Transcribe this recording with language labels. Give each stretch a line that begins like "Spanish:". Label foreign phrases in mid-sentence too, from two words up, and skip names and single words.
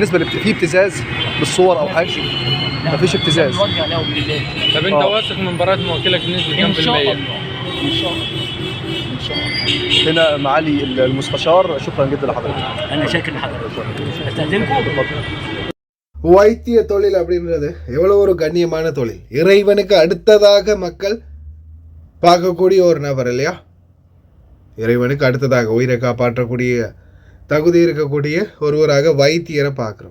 Arabic: بالنسبة في ابتزاز بالصور أو حاجة؟ مفيش ابتزاز. طب انت واثق من براءة موكلك بنسبة كام في المية؟ ان شاء الله. هنا معالي المستشار، شكرا جدا لحضرتك. انا شاكر لحضرتك. استاذنكم.
Tamil: வைத்திய தொழில் அப்படின்றது எவ்வளோ ஒரு கண்ணியமான தொழில். இறைவனுக்கு அடுத்ததாக மக்கள் பார்க்கக்கூடிய ஒரு நபர் இல்லையா? இறைவனுக்கு அடுத்ததாக உயிரை காப்பாற்றக்கூடிய தகுதி இருக்கக்கூடிய ஒருவராக வைத்தியரை பார்க்குறோம்.